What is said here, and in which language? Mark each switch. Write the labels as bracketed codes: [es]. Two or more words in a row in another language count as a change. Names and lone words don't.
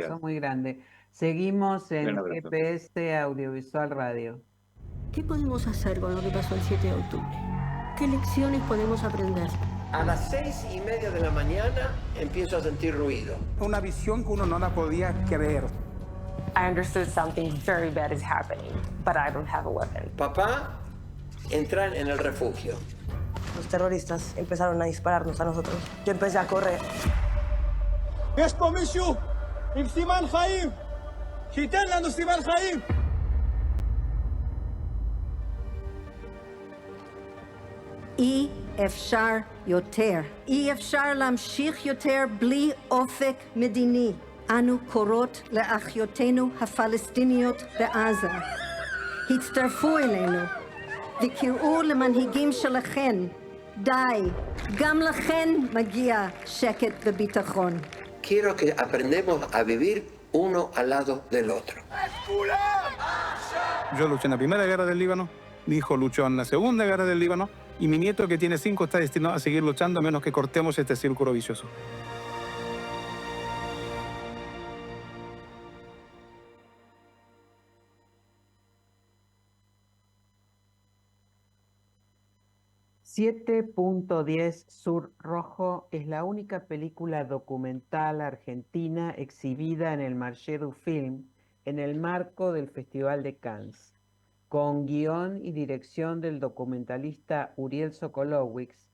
[es] abrazo muy grande. Seguimos en Un abrazo. GPS Audiovisual Radio. ¿Qué podemos hacer con lo que pasó el 7 de octubre? ¿Qué lecciones podemos aprender? A las 6:30 de la mañana empiezo a sentir ruido. Una visión que uno no la podía creer. [en] I understood something very bad is happening, but I don't have a weapon. [es] Papá, entrar en el refugio. Los terroristas empezaron a dispararnos a nosotros. Yo empecé a correr. [he] אי אפשר יותר. אי אפשר להמשיך יותר בלי אופק מדיני. אנו קוראות לאחיותינו הפלסטיניות בעזה. הצטרפו אלינו וקראו למנהיגים שלכן. די, גם לכן מגיע שקט וביטחון. [es] Quiero que aprendamos a vivir uno al lado del otro. Yo luché en la Primera Guerra del Líbano, mi hijo luchó en la Segunda Guerra del Líbano y mi nieto, que tiene 5, está destinado a seguir luchando a menos que cortemos este círculo vicioso. «7.10 Sur Rojo» es la única película documental argentina exhibida en el Marché du Film en el marco del Festival de Cannes, con guión y dirección del documentalista Uriel Sokolowicz.